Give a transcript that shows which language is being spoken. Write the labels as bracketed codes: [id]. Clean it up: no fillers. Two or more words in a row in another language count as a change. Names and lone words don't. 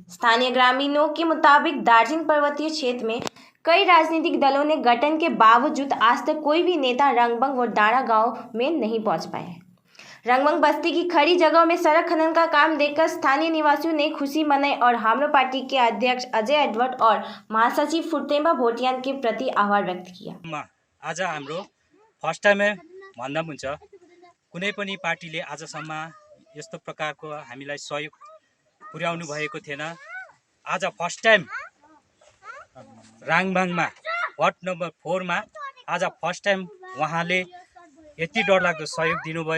[hi] स्थानीय ग्रामीणों के मुताबिक दार्जिलिंग पर्वतीय क्षेत्र में कई राजनीतिक दलों ने गठन के बावजूद आज तक कोई भी नेता रांगबंग और डारा गांव में नहीं पहुंच पाए हैं। रांगबंग बस्ती की खड़ी जगहों में सड़क खनन का काम देखकर स्थानीय निवासियों ने खुशी मनाई और हाम्रो पार्टी के अध्यक्ष अजय एडवर्ड और महासचिव फुर्तेम्बा भोटियान के प्रति आभार व्यक्त किया। [ne] आज हाम्रो [en] first time [ne] भन्दा हुन्छ कुनै पनि पार्टीले आजसम्म यस्तो प्रकारको हामीलाई सहयोग पुर्याउनु भएको थिएन। आज [en] first time [ne] राङबाङमा [en] ward number [ne] 4 मा आज [en] first time [ne] उहाँले यति डरलाग्दो सहयोग दिनुभयो।